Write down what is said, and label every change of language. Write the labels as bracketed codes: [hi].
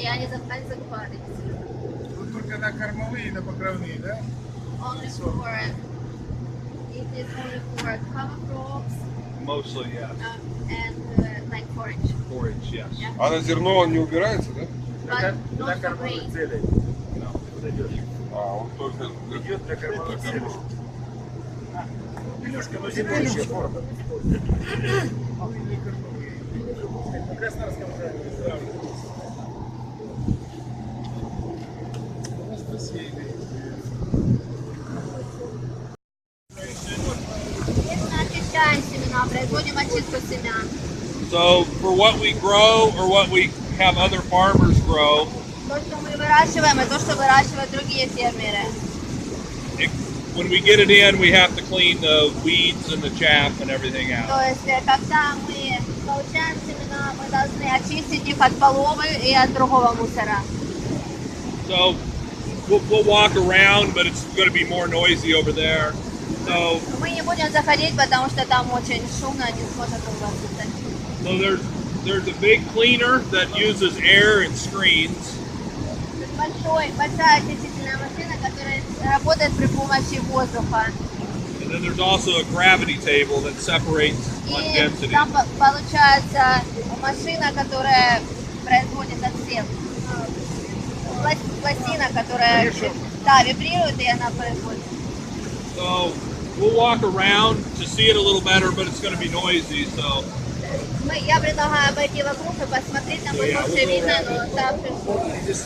[ru] и они закупают эти семена. Тут только на кормовые, на покровные, да? [en] Only for it is only for cover crops Mostly, yeah. and like forage. Forage, yes. Yeah. [ru] А на зерно он не убирается, да? [en] But [ru] Для [en] not for [ru] кормовых [en] grain. [ru] целей. Подойдет. А, он только... Идет для кормовых целей. Пелюшка, но зимующая форма. В Краснодарском крае. Мы очищаем семена, производим очистку семян. [en] So for what we grow or what we have other farmers grow, [ru] То, что мы выращиваем, и то, что выращивают другие фермеры. [en] when we get it in, we have to clean the weeds and the chaff and everything out. [ru] То есть, когда мы получаем семена, мы должны очистить их от половы и от другого мусора. [en] So we'll walk around, but it's going to be more noisy over there. So [ru] Мы не будем заходить, потому что там очень шумно, не сможет работать. [en] so there's a big cleaner that uses air and screens. [ru] Большая очистительная машина, которая работает при помощи воздуха. [en] And then there's also a gravity table that separates on [ru] И [en] density. [ru] там получается машина, которая производит отсев. Пластина, которая вибрирует, и она производит. [en] So we'll walk around to see it a little better, but it's going to be noisy. So [ru] Я предлагаю обойти вокруг и посмотреть, там будет лучше видно, но там шумно.